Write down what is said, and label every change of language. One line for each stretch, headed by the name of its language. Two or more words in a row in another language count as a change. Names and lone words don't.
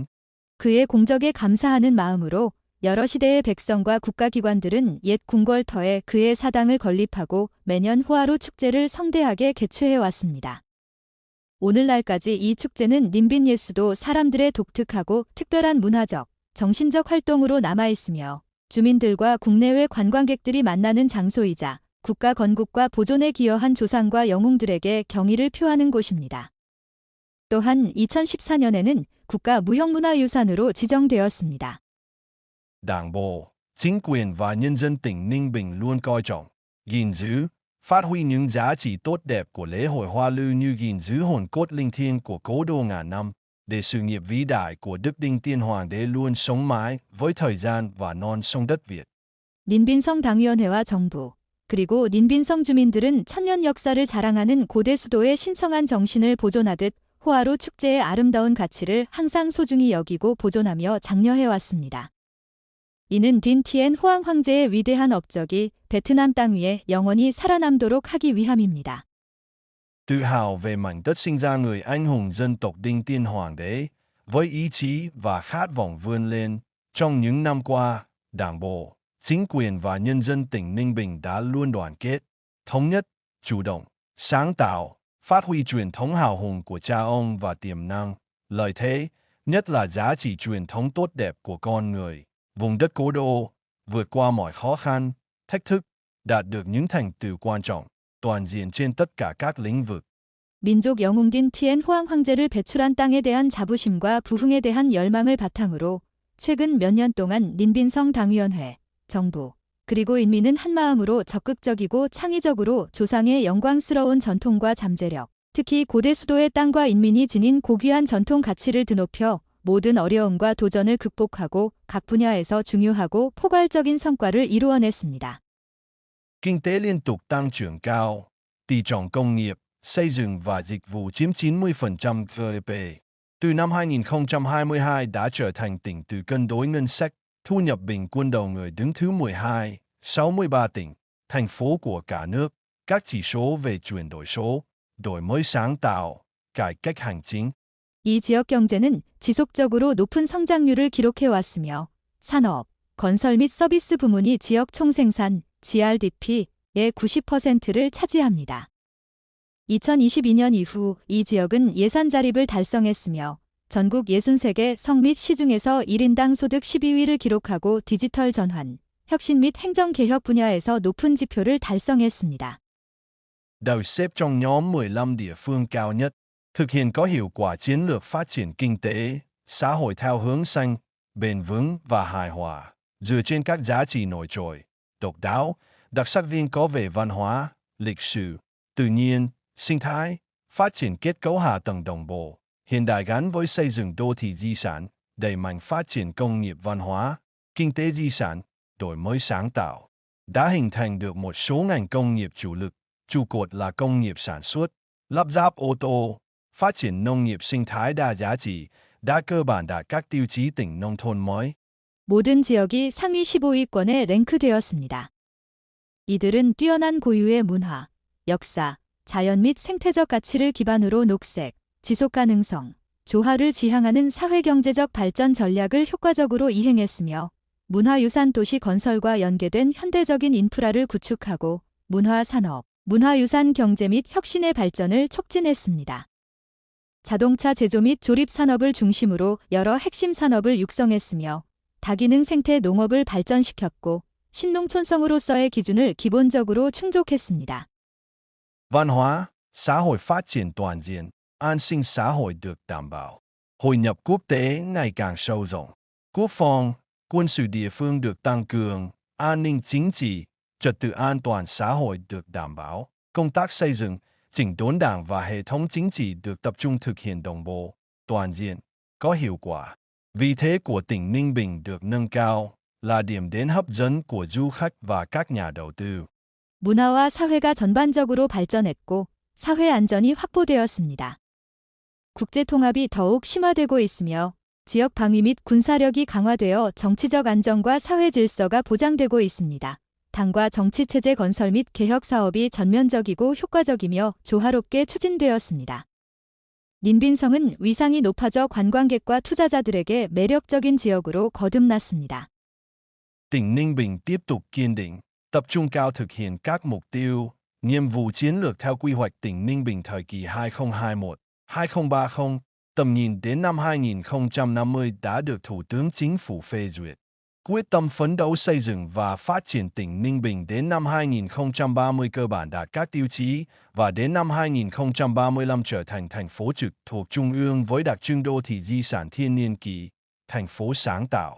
Korean: 그의 공적에 감사하는 마음으로 여러 시대의 백성과 국가기관들은 옛 궁궐터에 그의 사당을 건립하고 매년 호하루 축제를 성대하게 개최해 왔습니다. 오늘날까지 이 축제는 닌빈 예수도 사람들의 독특하고 특별한 문화적, 정신적 활동으로 남아있으며 주민들과 국내외 관광객들이 만나는 장소이자 국가 건국과 보존에 기여한 조상과 영웅들에게 경의를 표하는 곳입니다. 또한 2014년에는 국가 무형문화유산으로 지정되었습니다.
Vietnamese: Đảng bộ, chính quyền và nhân dân tỉnh Ninh Bình luôn coi trọng, gìn giữ, phát huy những giá trị tốt đẹp của lễ hội Hoa Lư như gìn giữ hồn cốt linh thiêng của cố đô ngàn năm, để sự nghiệp vĩ đại của Đức Đinh Tiên Hoàng đế luôn sống mãi với thời gian và non sông đất Việt.
Korean: 닌빈성 당위원회와 정부, 그리고 닌빈성 주민들은 천년 역사를 자랑하는 고대 수도의 신성한 정신을 보존하듯 호하루 축제의 아름다운 가치를 항상 소중히 여기고 보존하며 장려해왔습니다. 이는 딘티엔 호황 황제의 위대한 업적이 베트남 땅 위에 영원히 살아남도록 하기 위함입니다.
Vietnamese: Tự hào về mảnh đất sinh ra người anh hùng dân tộc Đinh Tiên Hoàng đế, với ý chí và khát vọng vươn lên, trong những năm qua, Đảng bộ, chính quyền và nhân dân tỉnh Ninh Bình đã luôn đoàn kết, thống nhất, chủ động, sáng tạo, phát huy truyền thống hào hùng của cha ông và tiềm năng, lợi thế, nhất là giá trị truyền thống tốt đẹp của con người, vùng đất cố đô, vượt qua mọi khó khăn, thách thức, đạt được những thành tựu quan trọng, toàn diện trên tất cả các lĩnh vực.
Korean: 민족 영웅인 티엔 호황 황제를 배출한 땅에 대한 자부심과 부흥에 대한 열망을 바탕으로 최근 몇 년 동안 닌빈성 당위원회, 정부, 그리고 인민은 한마음으로 적극적이고 창의적으로 조상의 영광스러운 전통과 잠재력, 특히 고대 수도의 땅과 인민이 지닌 고귀한 전통 가치를 드높여 모든 어려움과 도전을 극복하고 각 분야에서 중요하고 포괄적인 성과를 이루어냈습니다.
Vietnamese: Kinh tế liên tục tăng trưởng cao, tỷ trọng công nghiệp, xây dựng và dịch vụ chiếm 90% GDP. Từ năm 2022 đã trở thành tỉnh từ cân đối ngân sách, thu nhập bình quân đầu người đứng thứ 12, 63 tỉnh, thành phố của cả nước. Các chỉ số về chuyển đổi số, đổi mới sáng tạo, cải cách hành chính.
Korean: 이 지역 경제는 지속적으로 높은 성장률을 기록해왔으며 산업, 건설 및 서비스 부문이 지역 총생산 GRDP의 90%를 차지합니다. 2022년 이후 이 지역은 예산 자립을 달성했으며 전국 63개 성 및 시 중에서 1인당 소득 12위를 기록하고 디지털 전환, 혁신 및 행정개혁 분야에서 높은 지표를 달성했습니다.
Vietnamese: Đều xếp trong nhóm 15 địa phương cao nhất, thực hiện có hiệu quả chiến lược phát triển kinh tế, xã hội theo hướng xanh, bền vững và hài hòa, dựa trên các giá trị nổi trội, độc đáo, đặc sắc riêng có về văn hóa, lịch sử, tự nhiên, sinh thái, phát triển kết cấu hạ tầng đồng bộ, hiện đại gắn với xây dựng đô thị di sản, đẩy mạnh phát triển công nghiệp văn hóa, kinh tế di sản, đổi mới sáng tạo, đã hình thành được một số ngành công nghiệp chủ lực, trụ cột là công nghiệp sản xuất, lắp ráp ô tô, phát triển nông nghiệp sinh thái đa giá trị, đã cơ bản đạt các tiêu chí tỉnh nông thôn mới.
Korean: 모든 지역이 상위 15위권에 랭크되었습니다. 이들은 뛰어난 고유의 문화, 역사, 자연 및 생태적 가치를 기반으로 녹색, 지속 가능성, 조화를 지향하는 사회경제적 발전 전략을 효과적으로 이행했으며 문화유산 도시 건설과 연계된 현대적인 인프라를 구축하고 문화산업, 문화유산 경제 및 혁신의 발전을 촉진했습니다. 자동차 제조 및 조립 산업을 중심으로 여러 핵심 산업을 육성했으며 다기능 생태 농업을 발전시켰고 신농촌성으로서의 기준을 기본적으로 충족했습니다.
Vietnamese: Văn hóa, xã hội phát triển toàn diện, an sinh xã hội được đảm bảo. Hội nhập quốc tế ngày càng sâu rộng. Quốc phòng, quân sự địa phương được tăng cường, an ninh chính trị, trật tự an toàn xã hội được đảm bảo. Công tác xây dựng, chỉnh đốn đảng và hệ thống chính trị được tập trung thực hiện đồng bộ, toàn diện, có hiệu quả. Vị thế của tỉnh Ninh Bình được nâng cao, là điểm đến hấp dẫn của du khách và các nhà đầu tư.
Korean: 문화와 사회가 전반적으로 발전했고 사회 안전이 확보되었습니다. 국제 통합이 더욱 심화되고 있으며 지역 방위 및 군사력이 강화되어 정치적 안정과 사회 질서가 보장되고 있습니다. 당과 정치체제 건설 및 개혁 사업이 전면적이고 효과적이며 조화롭게 추진되었습니다. 닌빈성은 위상이 높아져 관광객과 투자자들에게 매력적인 지역으로 거듭났습니다.
Vietnamese: Tỉnh Ninh Bình tiếp tục kiên định, tập trung cao thực hiện các mục tiêu, nhiệm vụ chiến lược theo quy hoạch tỉnh Ninh Bình thời kỳ 2021-2030, tầm nhìn đến năm 2050 đã được Thủ tướng Chính phủ phê duyệt. Quyết tâm phấn đấu xây dựng và phát triển tỉnh Ninh Bình đến năm 2030 cơ bản đạt các tiêu chí và đến năm 2035 trở thành thành phố trực thuộc Trung ương với đặc trưng đô thị di sản thiên niên kỷ, thành phố sáng tạo.